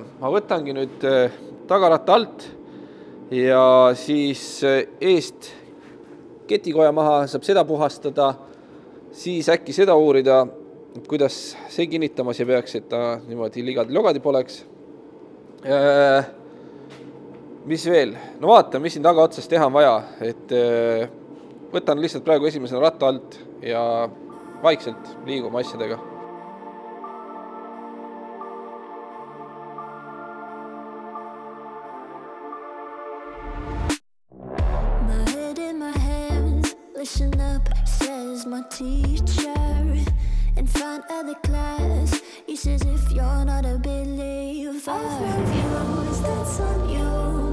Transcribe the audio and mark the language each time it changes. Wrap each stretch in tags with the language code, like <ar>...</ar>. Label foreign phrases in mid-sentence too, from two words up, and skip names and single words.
<et>Ma võtangi nüüd tagaratta alt ja siis eest ketikoja maha saab seda puhastada, siis äkki seda uurida, kuidas see kinnitamas ei peaks, et ta niimoodi ligadi-logadi poleks. Mis veel? No vaata, mis siin taga otsas teha on vaja, et võtan lihtsalt praegu esimesena ratta alt ja vaikselt liigume asjadega.</et> <en>My head in my hands, listen up, says my teacher. In front of the class, he says if you're not a believer, I've reviews, that's on you.</en>